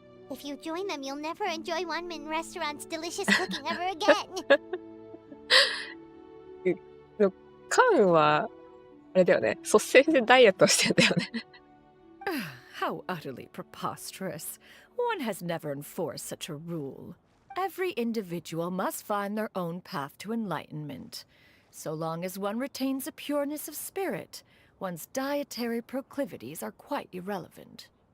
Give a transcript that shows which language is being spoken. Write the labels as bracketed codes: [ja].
[en] If you join them, you'll never enjoy Wanmin Restaurant's delicious cooking ever again. [ja] カンはあれだよね。率先してダイエットしてんだよね。 [en] How utterly preposterous. One has never enforced such a rule. Every individual must find their own path to enlightenment. So long as one retains a pureness of spirit, one's dietary proclivities are quite irrelevant.